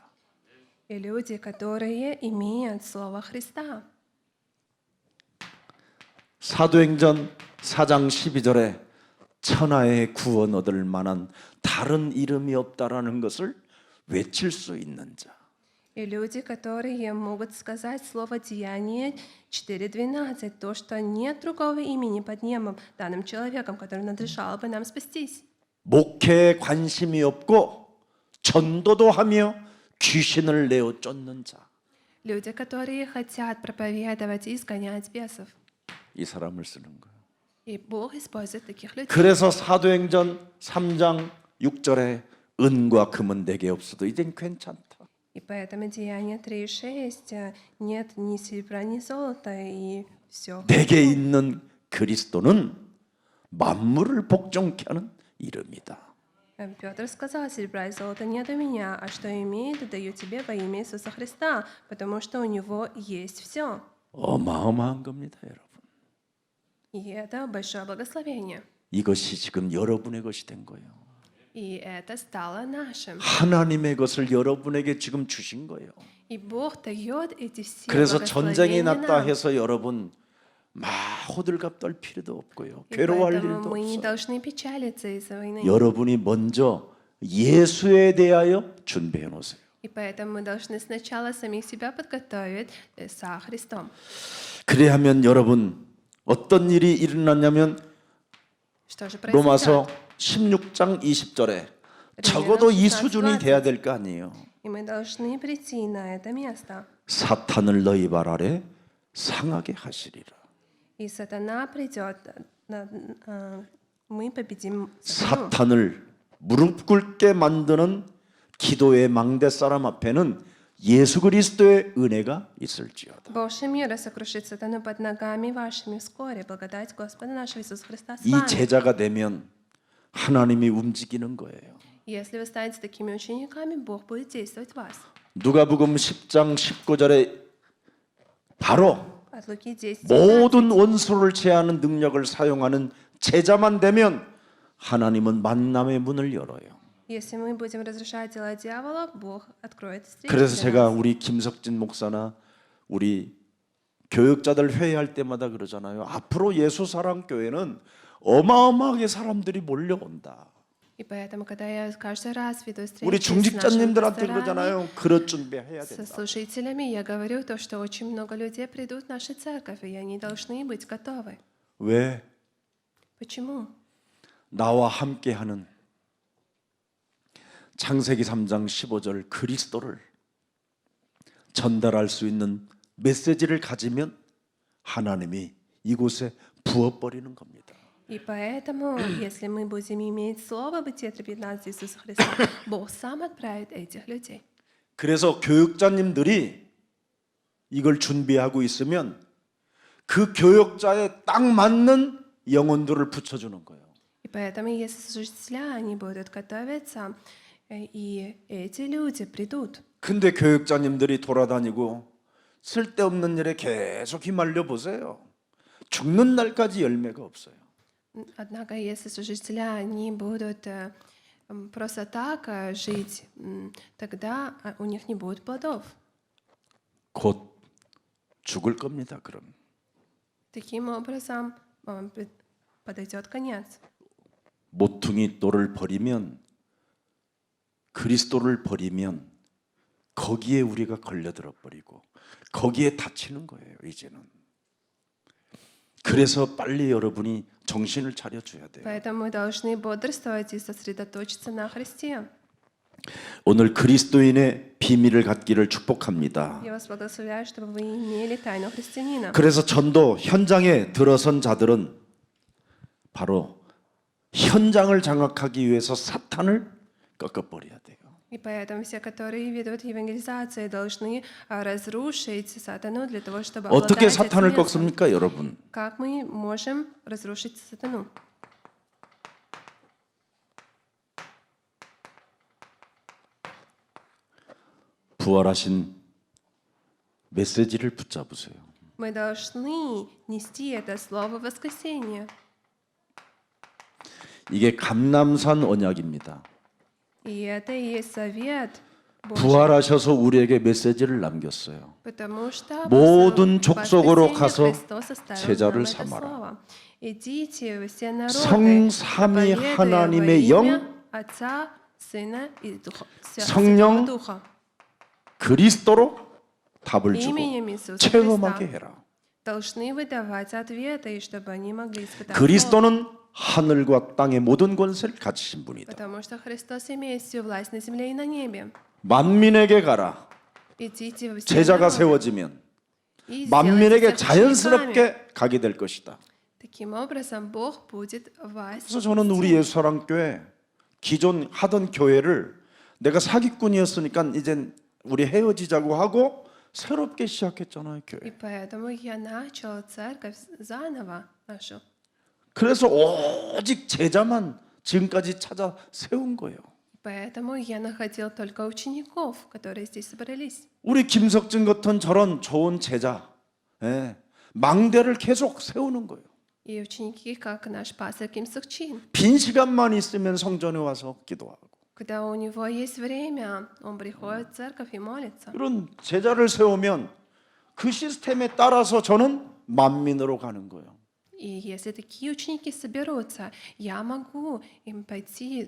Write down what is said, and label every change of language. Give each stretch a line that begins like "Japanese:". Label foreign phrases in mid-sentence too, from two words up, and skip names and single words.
Russian: И люди, которые имеют Слово Христа.
Korean: 사도행전 4장 12절에 천하의 구원 얻을 만한 다른 이름이 없다라는 것을 외칠 수 있는 자.
Russian: И люди, которые могут сказать слово «деяние» 4:12, то, что нет другого имени под небом данным человеком, который надлежало бы нам спастись.
Korean: 목회에 관심이 없고 전도도 하며 귀신을 내어 쫓는 자.
Russian: Люди, которые хотят проповедовать и изгонять бесов.
Korean: 이 사람을 쓰는 거예요.
Russian: И Бог использует таких людей.
Korean: 그래서 사도행전 3장 6절에 은과 금은 내게 없어도 이젠 괜찮다.
Russian: И поэтому Деяние 3:6 нет ни серебра, ни золота, и все.
Korean: 내게 있는 그리스도는 만물을 복종케 하는 이름이다.
Russian: Петр сказал: серебра и золота нет у меня, а что имеет, даю тебе во имя Иисуса Христа, потому что у него есть все.
Korean: 어마어마한 겁니다, 여러분.
Russian: И это большое благословение.
Korean: 이것이 지금 여러분의 것이 된 거예요.
Russian: И это стало нашим.
Korean: 하나님의 것을 여러분에게 지금 주신 거예요.
Russian: И Бог дает эти все
Korean: 그래서 전쟁이
Russian: благословения
Korean: 났다
Russian: нам.
Korean: 해서 여러분 막 호들갑 떨 필요도 없고요.
Russian: И
Korean: 괴로워할
Russian: поэтому
Korean: 일도
Russian: мы не
Korean: 없어요.
Russian: должны печалиться из-за войны.
Korean: 여러분이 먼저 예수에 대하여 준비해 놓으세요.
Russian: И поэтому мы должны сначала самих себя подготовить со Христом.
Korean: 그래야면 여러분 어떤 일이 일어났냐면
Russian: Что же
Korean: 로마서
Russian: произойдет?
Korean: 16장 20절에 적어도 이 수준이 돼야 될 거 아니에요.
Russian: И мы должны прийти на это место.
Korean: 사탄을 너희 발 아래 상하게 하시리라.
Russian: И сатана придет, мы победим сатану.
Korean: 사탄을 무릎 꿇게 만드는 기도의 망대 사람 앞에는 예수 그리스도의 은혜가 있을지어다.
Russian: Божий мир сокрушит сатану под ногами вашими вскоре. Благодать Господа нашего Иисуса Христа с
Korean: 이
Russian: вами.
Korean: 제자가 되면 하나님이 움직이는 거예요.
Russian: Если вы станете такими учениками, Бог будет действовать в вас.
Korean: 누가복음 10장 19절에 바로
Russian: От Луки 10.
Korean: 모든 원수를 제하는 능력을 사용하는 제자만 되면 하나님은 만남의 문을 열어요.
Russian: Если мы будем разрушать дела дьявола, Бог откроет встречу
Korean: 그래서
Russian: для
Korean: 제가
Russian: нас.
Korean: 우리 김석진 목사나 우리 교육자들 회의할 때마다 그러잖아요. 앞으로 예수 사랑 교회는 어마어마하게 사람들이 몰려온다.
Russian: И поэтому, когда я каждый раз веду
Korean: 우리
Russian: встречи с нашими
Korean: 중직자님들한테
Russian: пасторами,
Korean: 그러잖아요. 그릇 준비해야
Russian: со
Korean: 된다.
Russian: слушателями, я говорю то, что очень много людей придут в нашу церковь, и они должны быть готовы.
Korean: 왜?
Russian: Почему?
Korean: 나와 함께하는 창세기 3장 15절 그리스도를 전달할 수 있는 메시지를 가지면 하나님이 이곳에 부어버리는 겁니다.
Russian: И поэтому, если мы будем иметь слово Бытие 3:15 Иисуса Христа, Бог сам отправит этих людей.
Korean: 그래서 교육자님들이 이걸 준비하고 있으면 그 교육자에 딱 맞는 영혼들을 붙여주는 거예요.
Russian: И поэтому, если служителя, они будут готовиться, и эти люди придут.
Korean: 근데 교육자님들이 돌아다니고 쓸데없는 일에 계속 휘말려 보세요. 죽는 날까지 열매가 없어요.
Russian: Однако, если служителя, они будут просто так жить, тогда у них не будет плодов.
Korean: 곧 죽을 겁니다. 그럼
Russian: Таким образом, подойдет конец.
Korean: 모퉁이 돌을 버리면 그리스도를 버리면 거기에 우리가 걸려들어 버리고 거기에 다치는 거예요. 이제는. 그래서 빨리 여러분이 정신을 차려 줘야 돼요.
Russian: Поэтому мы должны бодрствовать и сосредоточиться на Христе.
Korean: 오늘 그리스도인의 비밀을 갖기를 축복합니다.
Russian: Я вас благословляю, чтобы вы имели тайну христианина.
Korean: 그래서 전도 현장에 들어선 자들은 바로 현장을 장악하기 위해서 사탄을 꺾어버려야 돼요.
Russian: И поэтому все, которые ведут евангелизацию, должны разрушить сатану для того, чтобы
Korean: 어떻게
Russian: обладать этим
Korean: 사탄을
Russian: местом.
Korean: 꺾습니까, 여러분?
Russian: Как мы можем разрушить сатану?
Korean: 부활하신 메시지를 붙잡으세요.
Russian: Мы должны нести это слово воскресения.
Korean: 이게 감람산 언약입니다.
Russian: И это и есть совет Божий.
Korean: 부활하셔서 우리에게 메시지를 남겼어요.
Russian: Потому что
Korean: 모든
Russian: после
Korean: 족속으로
Russian: воскресения
Korean: 가서
Russian: Христос оставил
Korean: 제자를
Russian: нам это
Korean: 삼아라.
Russian: слово. Идите во все народы,
Korean: 성삼위
Russian: проповедуя
Korean: 하나님의
Russian: во имя
Korean: 영,
Russian: Отца, Сына и
Korean: 성령,
Russian: Святого Духа.
Korean: 그리스도로 답을 주고
Russian: Именем Иисуса
Korean: 체험하게
Russian: Христа
Korean: 해라.
Russian: должны выдавать ответы, и чтобы они могли испытать Бога.
Korean: 그리스도는 하늘과 땅의 모든 권세를 가지신 분이다.
Russian: Потому что Христос имеет всю власть на земле и на небе.
Korean: 만민에게 가라.
Russian: Идите во все
Korean: 제자가
Russian: народы
Korean: 세워지면
Russian: и
Korean: 만민에게
Russian: сделайте всех учениками.
Korean: 자연스럽게 가게 될 것이다.
Russian: Таким образом, Бог будет вас.
Korean: 그래서 저는 우리 예수사랑교회 기존 하던 교회를 내가 사기꾼이었으니까 이제 우리 헤어지자고 하고 새롭게 시작했잖아요,
Russian: И
Korean: 교회.
Russian: поэтому я начал церковь заново нашу.
Korean: 그래서 오직 제자만 지금까지 찾아 세운 거예요.
Russian: Поэтому я находил только учеников, которые здесь собрались.
Korean: 우리 김석진 같은 저런 좋은 제자, 예, 망대를 계속 세우는 거예요.
Russian: И ученики, как наш пастор Ким Сук Чин.
Korean: 빈 시간만 있으면 성전에 와서 기도하고
Russian: Когда у него есть время, он приходит в церковь и молится.
Korean: 이런 제자를 세우면 그 시스템에 따라서 저는 만민으로 가는 거예요.
Russian: И если такие ученики соберутся, я могу им пойти.